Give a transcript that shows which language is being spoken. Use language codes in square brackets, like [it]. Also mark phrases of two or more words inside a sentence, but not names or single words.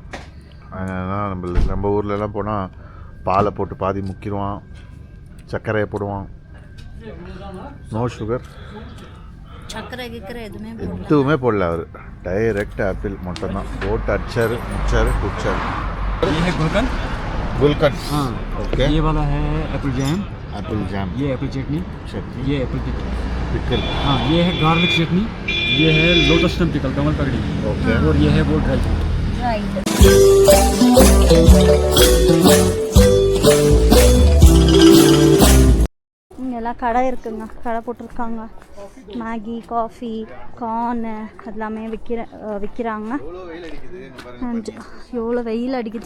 [ta] அதனால் நம்ம ஊர்லலாம் போனால் பாலை போட்டு பாதி முக்கிடுவான், சர்க்கரையை போடுவான். [en] no sugar, [ta] சர்க்கரை கிக்கரை எதுவுமே போடல. அவர் டைரக்ட் ஆப்பிள் மட்டும்தான் போட்டு அடிச்சாரு, முடிச்சாரு, குடிச்சாரு. [hi] ये है गुलकंद। गुलकंद, हाँ ओके. ये वाला है [en] apple jam. apple jam, [hi] ये एप्पल चटनी। ये एप्पल पिकल, हाँ ये है गार्लिक चटनी। ये है [en] lotus stem pickle, [hi] कमल पकड़ी। ओके. और ये है वो [en] dry fruit. [ta] இங்கெல்லாம் கடை இருக்குங்க, கடை போட்டிருக்காங்க. மேகி, காஃபி, கார்னு எல்லாமே விற்கிறாங்க. அண்ட் எவ்வளோ வெயில் அடிக்குது.